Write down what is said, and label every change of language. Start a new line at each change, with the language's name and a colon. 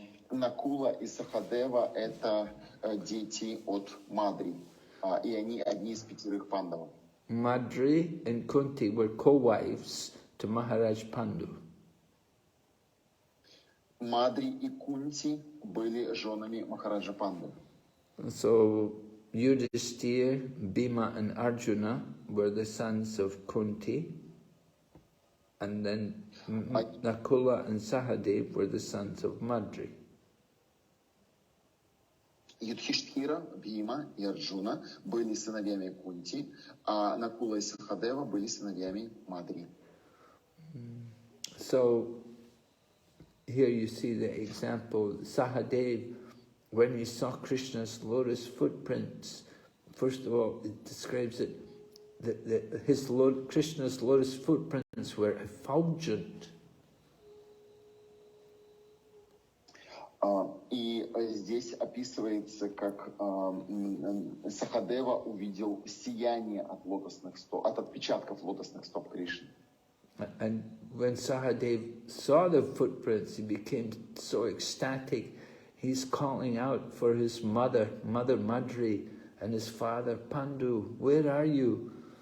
Russian: Накула и Сахадева — это дети от Мадри, и они одни из 5 пандавов.
English: Madri and Kunti were co-wives to Maharaj Pandu.
Russian: Мадри и Кунти были женами Махараджа Панду.
English: So Yudhishthir, Bhima and Arjuna were the sons of Kunti, and then Nakula and Sahadev were the sons of Madri.
Russian: Юдхиштхира, Бхима и Арджуна были сыновьями Кунти, а Накула и Сахадева были сыновьями Мадри.
English: So here you see the example. Sahadev, when he saw Krishna's lotus footprints, first of all, it describes it that Krishna's lotus footprints were effulgent.
Russian: И здесь описывается, как Сахадева увидел сияние от отпечатков лотосных стоп Кришны.
English: And when Sahadev saw the footprints, he became so ecstatic. He's calling out for his mother Madri, and his father Pandu, "Where are you?"